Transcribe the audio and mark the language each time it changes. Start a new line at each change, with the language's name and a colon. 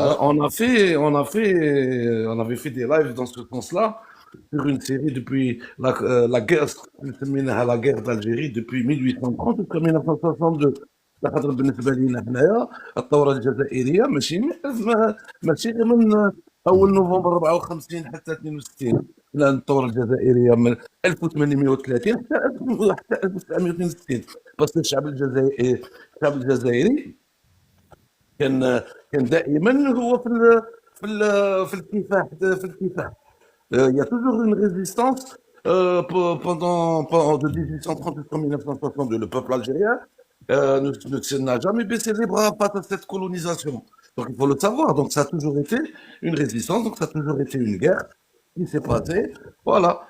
French: On a fait, on avait fait des lives dans ce sens-là sur une série depuis la guerre, la guerre d'Algérie depuis 1830 jusqu'à 1962.
Arabic: لخاطر بالنسبه لينا حنايا الثوره الجزائريه ماشي غير من اول نوفمبر 54 حتى 62. لا الثوره الجزائريه من 1830 حتى 1962. بس الشعب الجزائري كان دائما هو في الكفاح.
French: Il y a toujours une résistance pendant de 1830 jusqu'en 1962. Le peuple algérien n'a jamais baissé les bras face à cette colonisation. Donc il faut le savoir. Donc ça a toujours été une résistance, donc ça a toujours été une guerre qui s'est passée. Voilà.